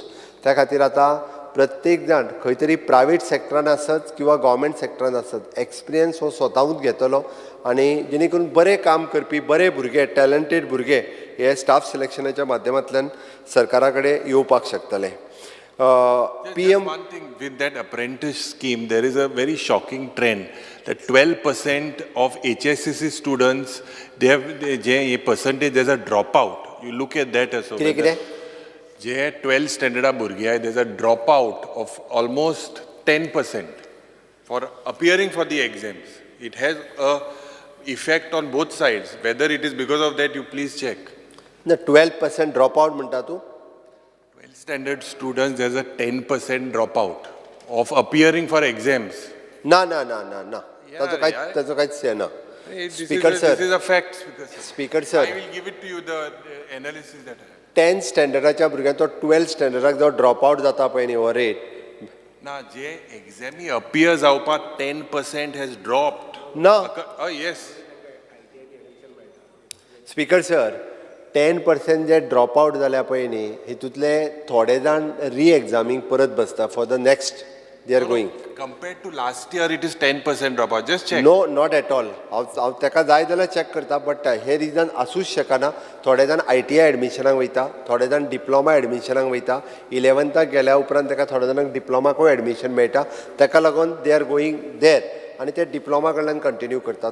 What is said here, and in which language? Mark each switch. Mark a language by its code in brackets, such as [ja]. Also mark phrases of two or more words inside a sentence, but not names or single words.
[kok] त्या खातीर आतां प्रत्येक जाण खंय तरी प्रायवेट सेक्टरान आसत किंवा गव्हर्मेंट सेक्टरान आसत, एक्सपिरियन्स हो स्वताहूच घेतलो. आनी जेणे करून बरें काम करपी बरे भुरगे, टॅलंटेड भुरगे हे स्टाफ सिलेक्शनाच्या माध्यमांतल्यान सरकारा कडेन येवपाक शकतले. [en] PM one thing with that apprentice scheme, there is a very shocking trend that 12% of HSCC students, they have a percentage, there's a dropout. You look at that as well. [kok] जे 12th स्टँडर्डा भुरगीं आहाय, [en] there's a dropout of almost 10% for appearing for the exams. It has a effect on both sides. Whether it is because of that, you please check. The 12% dropout [kok] म्हणटा तूं? [en] 12th standard students, there's a 10% dropout of appearing for exams. [kok] ना ताचो कांयच हे ना. [en] Speaker sir, this is a fact. Speaker sir, I will give it to you the analysis that I have. [kok] 10th स्टँडर्डाच्या भुरग्यांचो 12th स्टँडर्डाक जो ड्रॉपआउट जाता पळय न्ही हो रेट, ना जे एक्झामी अपियर जावपाक 10% [en] has dropped. [kok] ना. [en] Yes. [kok] स्पीकर सर, 10% जे ड्रॉपआउट जाल्या पळय न्ही, हितूंतले थोडे जाण री एक्झामीक परत बसता [en] for the next they are going. Compared to last year, it is 10% dropout. Just check. no, not at all. [kok] हांव ताका जाय जाल्यार चॅक करता, बट हे रिजन आसूच शकना. थोडे जाण ITI एडमिशनाक वयता, थोडे जाण डिप्लोमा एडमिशनाक वयता, 11th गेल्या उपरांत ताका थोडे जाणांक डिप्लोमाकूय एडमिशन मेळटा, ताका लागून [en] they are going there [kok] आनी ते डिप्लोमा कडल्यान कंटिन्यू करता.